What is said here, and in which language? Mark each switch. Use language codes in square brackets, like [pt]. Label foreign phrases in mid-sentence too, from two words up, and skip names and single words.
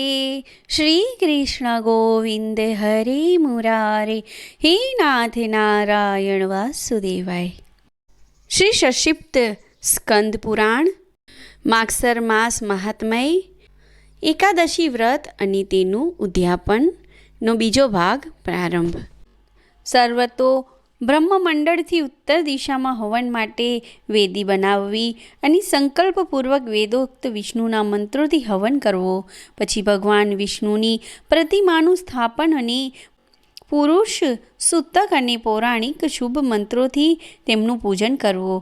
[sa] श्री कृष्ण गोविंद हरे मुरारे, हे नाथ नारायण वासुदेवाय। [gu] શ્રી સક્ષિપ્ત સ્કંદ પુરાણ માગસર માસ મહાત્મય એકાદશી વ્રત અને તેનું ઉદ્યાપનનો બીજો ભાગ પ્રારંભ। સર્વતો બ્રહ્મમંડળથી ઉત્તર દિશામાં હવન માટે વેદી બનાવવી અને સંકલ્પપૂર્વક વેદોક્ત વિષ્ણુના મંત્રોથી હવન કરવો। પછી ભગવાન વિષ્ણુની પ્રતિમાનું સ્થાપન અને પુરુષ સૂતક અને પૌરાણિક શુભ મંત્રોથી તેમનું પૂજન કરવું।